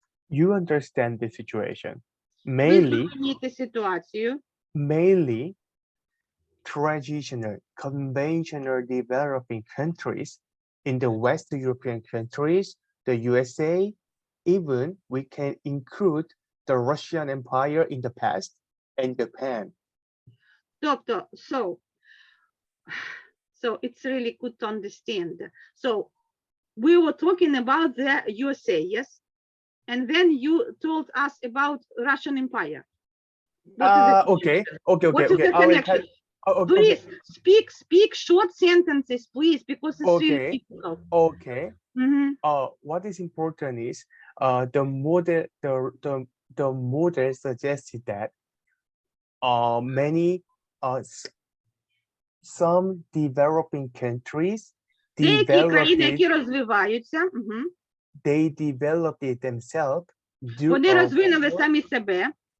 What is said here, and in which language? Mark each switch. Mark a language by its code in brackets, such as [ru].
[en] You understand the situation. [uk] Ви зрозумієте ситуацію. [en] Mainly traditional, conventional developing countries in the West European countries, the USA, even we can include the Russian Empire in the past and Japan. Тобто, so it's really good to understand. So we were talking about the USA, yes? And then you told us about Russian Empire. Okay. What is the connection? Please speak short sentences, please, because it's really difficult. Okay. What is important is the model suggested that some developing countries [uk] Деякі країни, які розвиваються, [en] they developed it themselves. [uk] Вони розвинули самі себе.